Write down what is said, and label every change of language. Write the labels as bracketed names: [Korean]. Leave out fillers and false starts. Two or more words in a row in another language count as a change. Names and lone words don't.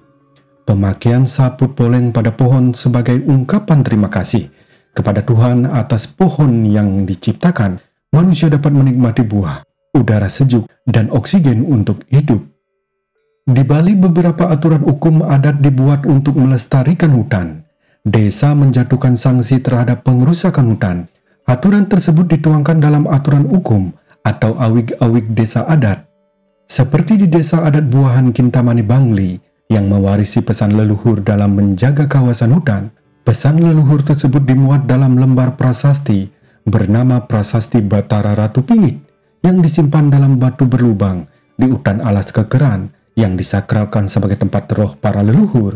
[Indonesian] Pemakaian [Balinese] saput poleng [Indonesian] pada pohon sebagai ungkapan terima kasih kepada Tuhan atas pohon yang diciptakan, manusia dapat menikmati buah, udara sejuk, dan oksigen untuk hidup. Di balik beberapa aturan hukum adat dibuat untuk melestarikan hutan, desa menjatuhkan sanksi terhadap pengerusakan hutan. Aturan tersebut dituangkan dalam aturan hukum atau awig-awig desa adat. Seperti di desa adat Buahan Kintamani Bangli yang mewarisi pesan leluhur dalam menjaga kawasan hutan, pesan leluhur tersebut dimuat dalam lembar prasasti bernama Prasasti Batara Ratu Pingit yang disimpan dalam batu berlubang di hutan alas Kekeran yang disakralkan sebagai tempat roh para leluhur.